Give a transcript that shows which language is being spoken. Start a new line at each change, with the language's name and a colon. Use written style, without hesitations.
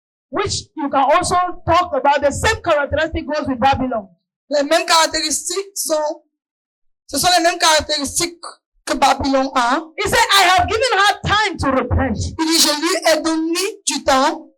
English: Which you can also talk about. The same characteristic goes with Babylon.
French: Les mêmes caractéristiques ce sont les mêmes caractéristiques que Babylone a.
English: He said, I have given her time to repent,
French: Il dit, je lui ai donné du temps